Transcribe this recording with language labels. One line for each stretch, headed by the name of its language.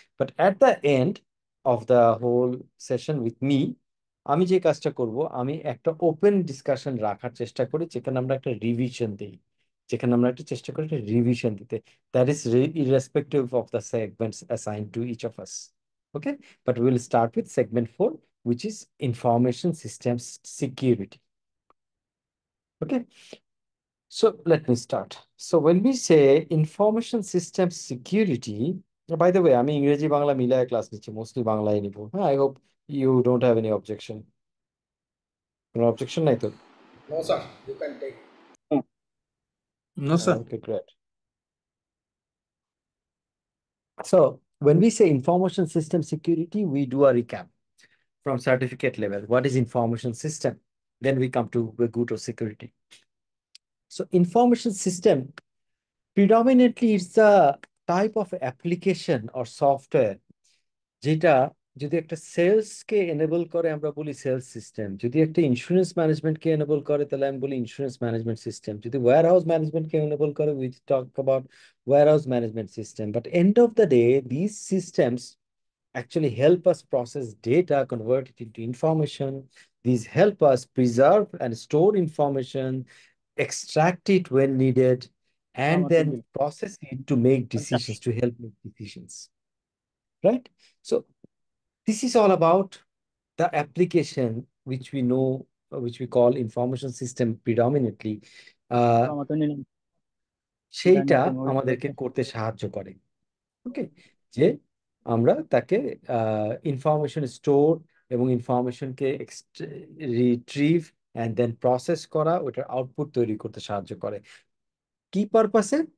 English: but at the end of the whole session with me,
Bangla: আমি যে কাজটা করব, আমি একটা ওপেন ডিসকাশন রাখার চেষ্টা করি, যেখানে আমরা একটা রিভিশন দিই, যেখানে আমরা একটা চেষ্টা করি একটা রিভিশন দিতে,
English: That is irrespective of the segments assigned to each of us. Okay, but we will start with segment 4, which is information systems security. Okay, so let me start. So when we say information systems security, by the way,
Bangla: আমি ইংরেজি বাংলা মিলায় class নিচ্ছি, mostly বাংলায় নিব।
English: হ্যাঁ, I hope you don't have any objection.
Bangla: কোনো objection নাই তো?
English: No, sir. You can take. No, sir. Okay, great. So when we say information system security, we do a recap from certificate level. What is information system? Then we come to, we go to security. So information system, predominantly it's a type of application or software
Bangla: যেটা যদি একটা sales কে enable করে আমরা বলি sales system, যদি একটা insurance management কে enable করে তাহলে আমি বলি ইন্স্যুরেন্স ম্যানেজমেন্ট সিস্টেম, যদি ওয়্যার হাউস ম্যানেজমেন্ট কে এনেবল করে
English: we talk about
Bangla: wire house management system.
English: But end of the day this systems actually help us process data, convert it into information. These help us preserve and store information, extract it when needed, and then process it to make decisions, to help make decisions. Right? So this is all about the application which we know, which we call information system predominantly.
Bangla: আহ সেইটা আমাদেরকে করতে সাহায্য করে। ওকে, যে আমরা তাকে information store এবং ইনফরমেশনকে retrieve and then process করা, ওটার আউটপুট তৈরি করতে সাহায্য করে। কি পারপাসে?